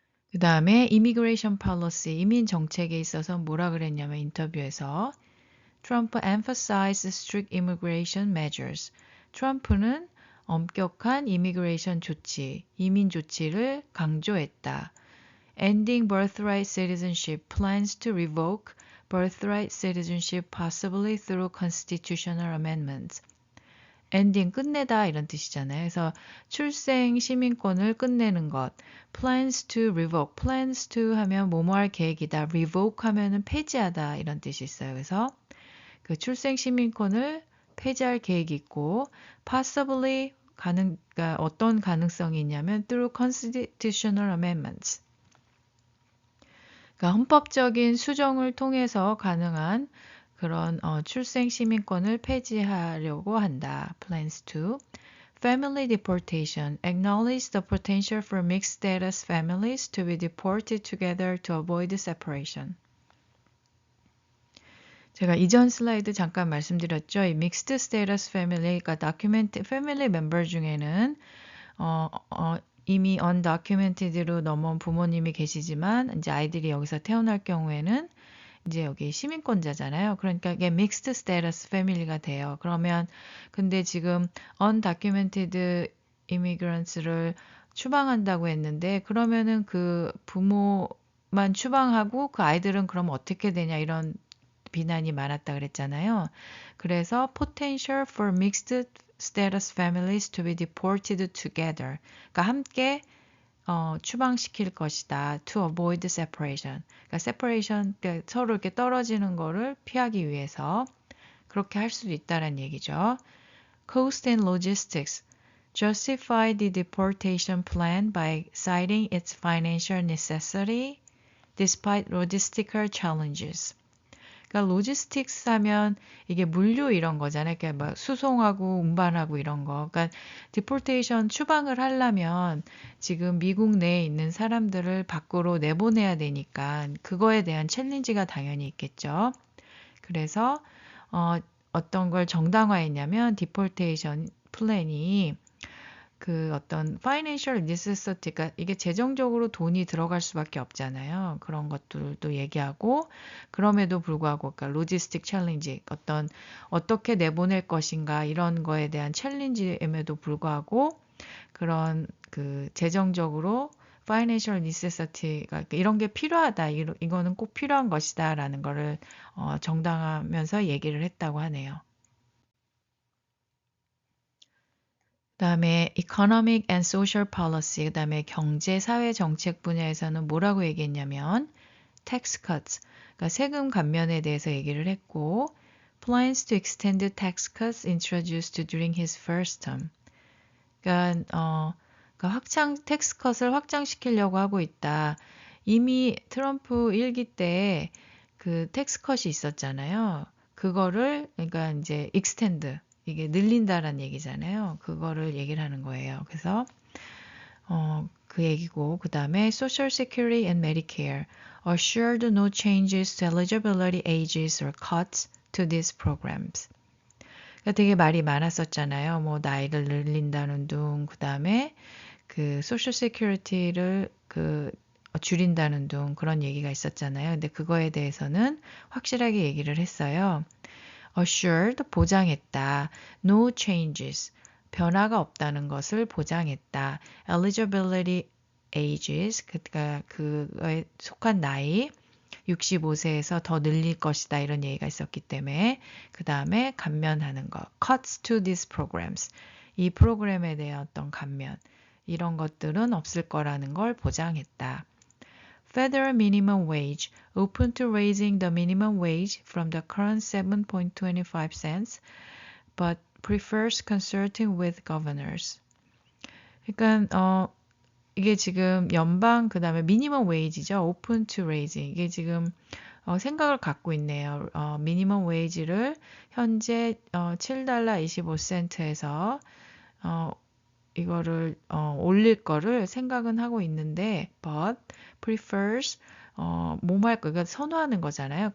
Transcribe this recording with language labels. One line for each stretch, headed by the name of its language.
Korean: 그 다음에
English: immigration policy,
Korean: 이민 정책에 있어서 뭐라 그랬냐면 인터뷰에서
English: Trump emphasized strict immigration measures.
Korean: 트럼프는 엄격한 이미그레이션 조치, 이민 조치를 강조했다.
English: Ending birthright citizenship plans to revoke birthright citizenship possibly through constitutional amendments.
Korean: ending 끝내다 이런 뜻이잖아요. 그래서 출생 시민권을 끝내는 것.
English: plans to revoke.
Korean: plans to 하면 뭐뭐 할 계획이다. revoke 하면은 폐지하다 이런 뜻이 있어요. 그래서 그 출생 시민권을 폐지할 계획이 있고 possibly 그러니까 어떤 가능성이 있냐면
English: through constitutional amendments.
Korean: 그러니까 헌법적인 수정을 통해서 가능한 그런 출생 시민권을 폐지하려고 한다.
English: plans to. Family deportation. Acknowledge the potential for mixed status families to be deported together to avoid separation.
Korean: 제가 이전 슬라이드 잠깐 말씀드렸죠. 이 mixed status family, 그러니까 family member 중에는 이미 undocumented로 넘어온 부모님이 계시지만 이제 아이들이 여기서 태어날 경우에는 이제 여기 시민권자잖아요. 그러니까 이게 mixed status family가 돼요. 그러면 근데 지금 undocumented immigrants를 추방한다고 했는데 그러면은 그 부모만 추방하고 그 아이들은 그럼 어떻게 되냐 이런 비난이 많았다 그랬잖아요.
English: 그래서 potential for mixed status families to be deported together.
Korean: 그러니까 함께 추방시킬 것이다.
English: To avoid separation.
Korean: 그러니까 separation, 그러니까 서로 이렇게 떨어지는 거를 피하기 위해서 그렇게 할 수도 있다는 얘기죠.
English: Cost and logistics. Justify the deportation plan by citing its financial necessity despite logistical challenges.
Korean: 그러니까 로지스틱스 하면 이게 물류 이런 거잖아요. 그러니까 막 수송하고 운반하고 이런 거. 그러니까 디폴테이션 추방을 하려면 지금 미국 내에 있는 사람들을 밖으로 내보내야 되니까 그거에 대한 챌린지가 당연히 있겠죠. 그래서 어떤 걸 정당화했냐면 디폴테이션 플랜이 그 어떤 financial necessity가 이게 재정적으로 돈이 들어갈 수밖에 없잖아요. 그런 것들도 얘기하고 그럼에도 불구하고 그러니까 로지스틱 챌린지 어떤 어떻게 내보낼 것인가 이런 거에 대한 챌린지임에도 불구하고 그런 그 재정적으로 financial necessity가 이런 게 필요하다. 이거는 꼭 필요한 것이다라는 거를 정당하면서 얘기를 했다고 하네요. 그다음에
English: economic and social policy,
Korean: 그다음에 경제 사회 정책 분야에서는 뭐라고 얘기했냐면 tax cuts, 그러니까 세금 감면에 대해서 얘기를 했고
English: plans to extend the tax cuts introduced during his first term.
Korean: 그러니까 텍스 컷을 확장시키려고 하고 있다. 이미 트럼프 일기 때 그 텍스 컷이 있었잖아요. 그거를 그러니까 이제 extend 이게 늘린다라는 얘기잖아요. 그거를 얘기를 하는 거예요. 그래서 그 얘기고 그다음에
English: Social Security and Medicare assured no changes to eligibility ages or cuts to these programs.
Korean: 그러니까 되게 말이 많았었잖아요. 뭐 나이를 늘린다는 둥, 그다음에 그 소셜 세큐리티를 줄인다는 둥 그런 얘기가 있었잖아요. 근데 그거에 대해서는 확실하게 얘기를 했어요. assured 보장했다. no changes 변화가 없다는 것을 보장했다. eligibility ages 그러니까 그거에 속한 나이 65세에서 더 늘릴 것이다 이런 얘기가 있었기 때문에 그 다음에 감면하는 거
English: cuts to these programs
Korean: 이 프로그램에 대한 어떤 감면 이런 것들은 없을 거라는 걸 보장했다.
English: Federal minimum wage open to raising the minimum wage from the current 7.25 cents but prefers consulting with governors.
Korean: 그러니까 이게 지금 연방 그다음에 미니멈 웨이지죠. 오픈 투 레이징. 이게 지금 생각을 갖고 있네요. 미니멈 웨이지를 현재 $7.25에서 이거를 올릴 거를 생각은 하고 있는데
English: but prefers
Korean: 뭐할 거 그러니까 선호하는 거잖아요.